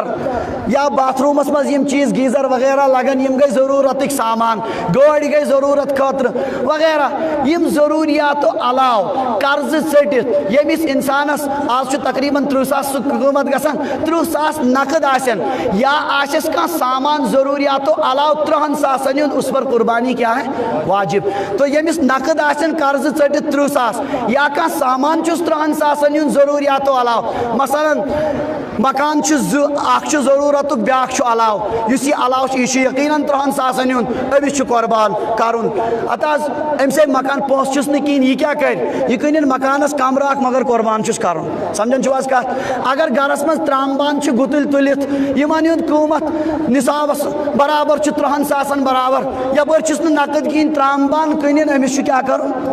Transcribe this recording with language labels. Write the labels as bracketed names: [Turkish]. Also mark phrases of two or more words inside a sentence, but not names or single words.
[Kashmiri] یا باتھ روٗمس منٛز یِم چیٖز گیٖزر وغیرہ لگان یِم گٔے ضروٗرتٕکۍ سامان گٲڑۍ گٔے ضروٗرت خٲطرٕ وغیرہ یِم ضروٗریاتو علاوٕ قرضہٕ ژٔٹِتھ ییٚمِس انسانس آز چھُ تقریٖباً 30,000 سُہ قۭمت گژھان 30,000 نقد آسن یا آسٮ۪س کانٛہہ سامان ضروٗریاتو علاوٕ 30,000 ہُنٛد [Urdu] اس پر قربانی کیا ہے واجب [Kashmiri] تو ییٚمِس نقد آسن قرضہٕ ژٔٹِتھ 30,000 یا کانٛہہ سامان چھُس 30,000 ہُنٛد ضروٗریاتو علاوٕ مثلاً مکان چھُ زٕ اکھ چھُ ضروٗرتُک بیٛاکھ چھُ علاوٕ یُس یہِ علاوٕ چھُ یہِ چھُ یقیٖناً 30,000 ہُنٛد أمِس چھُ قۄربان کرُن اتھ حظ أمِس ہے مکان پونٛسہٕ چھُس نہٕ کِہیٖنۍ یہِ کیٛاہ کرِ یہِ کٕنِن مکانس کمرٕ اکھ مگر قۄربان چھُس کرُن سمجھان چھِو حظ کتھ اگر گرس منٛز ترٛامہٕ بانہٕ چھِ گُتٕلۍ تُلِتھ یِمن ہُنٛد قۭمت نصابس برابر چھُ 30,000 برابر یپٲرۍ چھُس نہٕ نقد کِہیٖنۍ ترٛامہٕ بانہٕ کٕنِن أمِس چھُ کیٛاہ کرُن